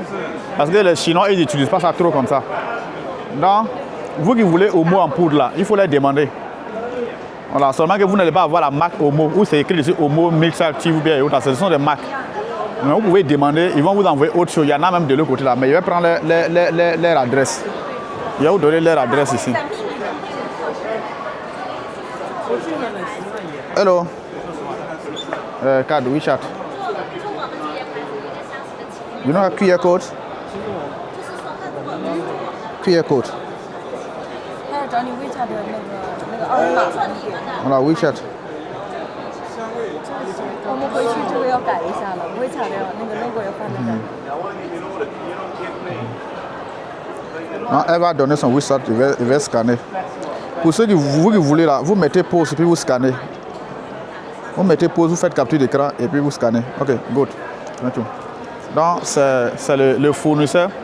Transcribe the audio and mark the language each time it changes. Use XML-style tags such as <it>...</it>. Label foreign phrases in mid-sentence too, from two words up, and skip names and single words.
<fr>Parce que les Chinois, ils n'utilisent pas ça trop comme ça. Donc, vous qui voulez homo en poudre là, il faut les demander. Voilà, seulement que vous n'allez pas avoir la marque homo, où c'est écrit dessus homo, mix active ou bien autre. Ce sont des marques. Mais vous pouvez demander, ils vont vous envoyer autre chose. Il y en a même de l'autre côté là, mais je vais prendre leur adresse. Je vais vous donner leur adresse ici.</fr> <en>Hello. Card, WeChat. You know a QR code? QR code.</en> <zh>他要找你 WeChat 的那个二维码传递。好了 WeChat。我们回去这个要改一下了 ，WeChat 的那个 logo 要放在这儿。</zh> <fr>Non, elle va donner son WeChat, il va scanner. Pour ceux qui vous voulez là, vous mettez pause et puis vous scannez. Vous mettez pause, vous faites capture d'écran et puis vous scannez.</fr> <en>Ok, good.</en> <fr>Donc, c'est le fournisseur.</fr>